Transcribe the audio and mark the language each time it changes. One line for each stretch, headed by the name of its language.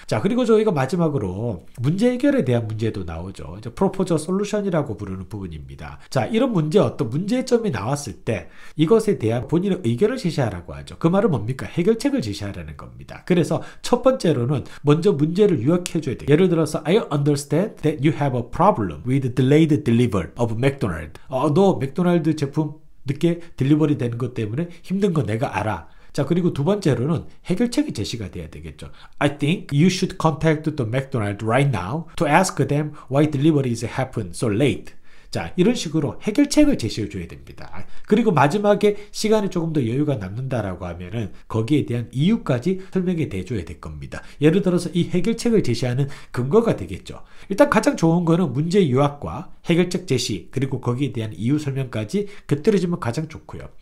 Korean: 자, 그리고 저희가 마지막으로 문제 해결에 대한 문제도 나오죠. 이제 프로포저 솔루션이라고 부르는 부분입니다. 자, 이런 문제, 어떤 문제점이 나왔을 때 이것에 대한 본인의 의견을 제시하라고 하죠. 그 말은 뭡니까? 해결책을 제시하라는 겁니다. 그래서 첫 번째로는 먼저 문제를 요약해 줘야 돼요. 예를 들어서
English: I understand that you have a problem with delayed delivery of McDonald's.
Korean: 너 맥도날드 제품 늦게 딜리버리 되는 것 때문에 힘든 거 내가 알아. 자, 그리고 두 번째로는 해결책이 제시가 돼야 되겠죠.
English: I think you should contact the McDonald's right now to ask them why deliveries happen so late.
Korean: 자, 이런 식으로 해결책을 제시해 줘야 됩니다. 그리고 마지막에 시간이 조금 더 여유가 남는다라고 하면은 거기에 대한 이유까지 설명이 돼줘야 될 겁니다. 예를 들어서 이 해결책을 제시하는 근거가 되겠죠. 일단 가장 좋은 거는 문제 요약과 해결책 제시, 그리고 거기에 대한 이유 설명까지 곁들여지면 가장 좋고요.